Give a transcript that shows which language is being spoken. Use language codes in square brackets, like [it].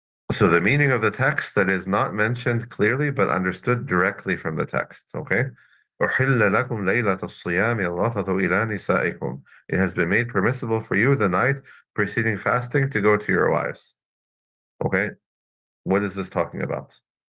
[en] So the meaning of the text that is not mentioned clearly but understood directly from the text. Okay. [ar] أحل لكم ليلة الصيام الرفث إلى نسائكم. [en] It has been made permissible for you the night preceding fasting to go to your wives. Okay. What is this talking about?